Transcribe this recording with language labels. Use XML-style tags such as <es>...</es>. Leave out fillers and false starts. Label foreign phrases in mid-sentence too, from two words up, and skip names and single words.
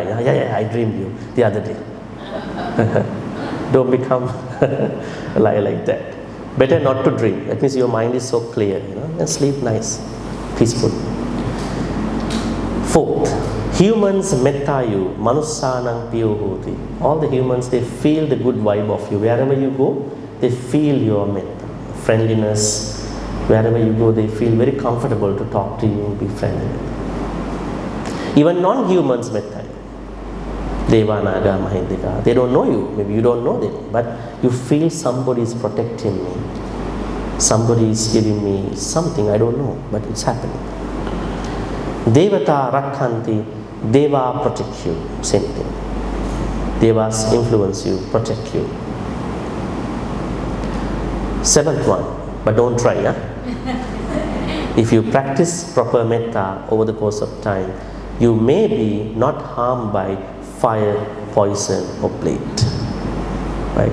<en>Yeah, I dreamed you the other day. Don't become a liar like that. Better not to dream. That means your mind is so clear, and sleep nice, peaceful. Fourth, humans metta you,</en> <pi>manussanang piyo hoti.</pi> <en>All the humans, they feel the good vibe of you. Wherever you go, they feel your metta, friendliness. Wherever you go, they feel very comfortable to talk to you, be friendly. Even non-humans metta you. Deva, Naga, Mahindika, they don't know you. Maybe you don't know them, but you feel somebody is protecting me. Somebody is giving me something, I don't know, but it's happening.</en> <pi>Devata rakhanti,</pi> <en>Deva protect you, same thing. Devas influence you, protect you. Seventh one, but don't try, huh? If you practice proper metta over the course of time, you may be not harmed by fire, poison or plague, right?</en>